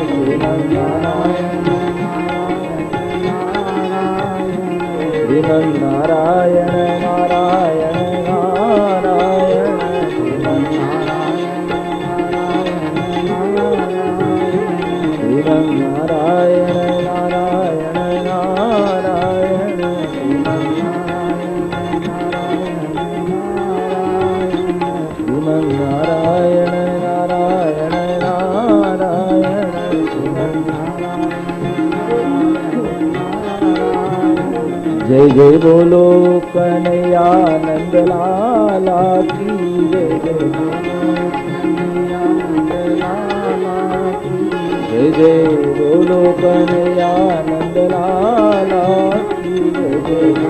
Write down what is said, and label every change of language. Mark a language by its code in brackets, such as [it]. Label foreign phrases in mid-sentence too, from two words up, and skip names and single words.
[hi] श्रीमन नारायण नारायण नारायण श्रीमन नारायण नारायण नारायण श्रीमन नारायण नारायण नारायण जय जय बोलो कन्हैयानंद लाला की जय जय जय बोलो कन्हैयानंद लाला की जय